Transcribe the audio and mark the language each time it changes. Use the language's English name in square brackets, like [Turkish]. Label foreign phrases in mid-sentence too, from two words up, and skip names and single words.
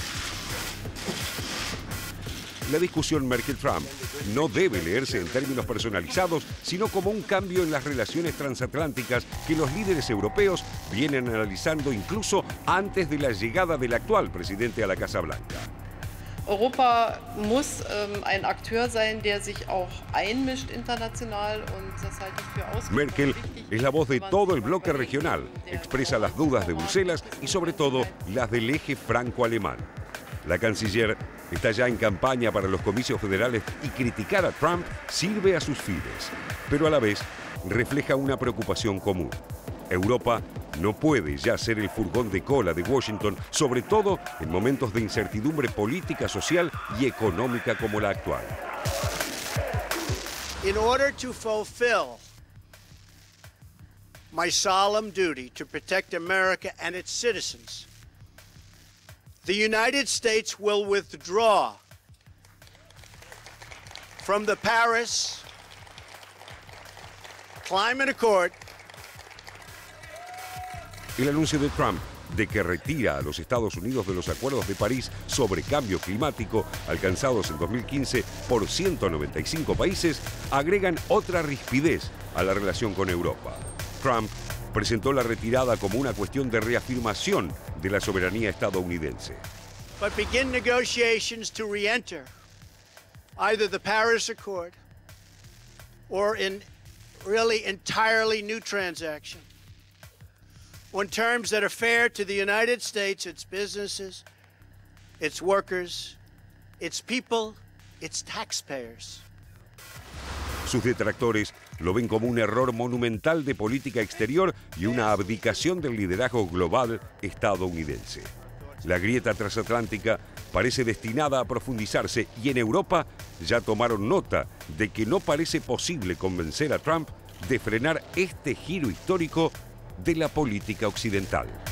[Spanish] La discusión Merkel-Trump no debe leerse en términos personalizados, sino como un cambio en las relaciones transatlánticas que los líderes europeos vienen analizando incluso antes de la llegada del actual presidente a la Casa Blanca. [German] Europa muss ein Akteur sein, der sich auch einmischt international und das halte ich für ausgesprochen [Spanish] Merkel es la voz de todo el bloque regional, expresa las dudas de Bruselas y sobre todo las del eje franco-alemán. La canciller está ya en campaña para los comicios federales y criticar a Trump sirve a sus fines, pero a la vez refleja una preocupación común. Europa no puede ya ser el furgón de cola de Washington, sobre todo en momentos de incertidumbre política, social y económica como la actual. [English] In order to fulfill my solemn duty to protect America and its citizens, the United States will withdraw from the Paris Climate Accord. [Spanish] El anuncio de Trump de que retira a los Estados Unidos de los acuerdos de París sobre cambio climático alcanzados en 2015 por 195 países agregan otra rispidez a la relación con Europa. Trump presentó la retirada como una cuestión de reafirmación de la soberanía estadounidense. [English] But begin negotiations to re-enter either the Paris Accord or in really entirely new transaction on terms that are fair to the United States, its businesses, its workers, its people, its taxpayers. [Spanish] Sus detractores lo ven como un error monumental de política exterior y una abdicación del liderazgo global estadounidense. La grieta transatlántica parece destinada a profundizarse y en Europa ya tomaron nota de que no parece posible convencer a Trump de frenar este giro histórico de la política occidental.